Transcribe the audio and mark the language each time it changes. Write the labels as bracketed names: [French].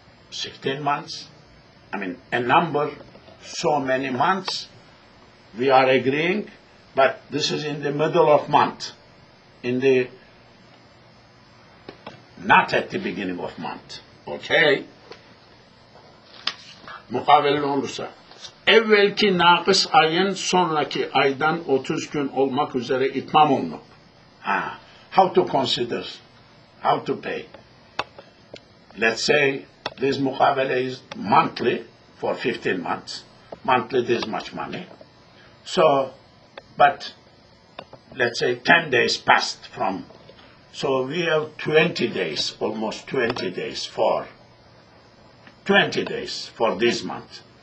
[English] 16 months, I mean, a number, so many months, we are agreeing, but this is in the middle of month, not at the beginning of month, okay? [Turkish] Mukavele olursa, evvelki nakıs ayın sonraki aydan 30 gün olmak üzere itmam olunur. [English] How to consider, how to pay. Let's say this mukabele is monthly for 15 months. Monthly this much money. So, but let's say 10 days passed from, so we have 20 days, almost 20 days for 20 days for this month.